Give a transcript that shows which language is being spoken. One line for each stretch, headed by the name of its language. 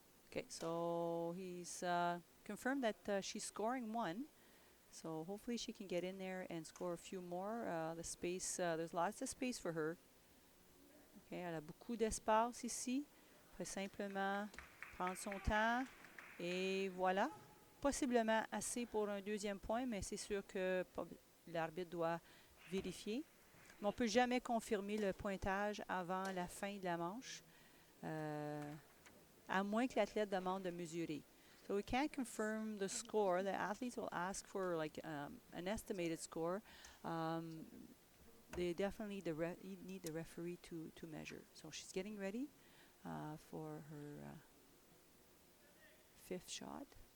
English: Okay, so he's confirmed that she's scoring 1. So hopefully she can get in there and score a few more. The space, there's lots of space for her.
French: Okay, elle a beaucoup d'espace ici. Elle peut simplement prendre son temps. Et voilà. Possiblement assez pour un 2e point, mais c'est sûr que l'arbitre doit vérifier. Mais on ne peut jamais confirmer le pointage avant la fin de la manche, à moins que l'athlète demande de mesurer.
English: So we can't confirm the score. The athletes will ask for like an estimated score. They definitely need the referee to measure. So she's getting ready for her 5th shot.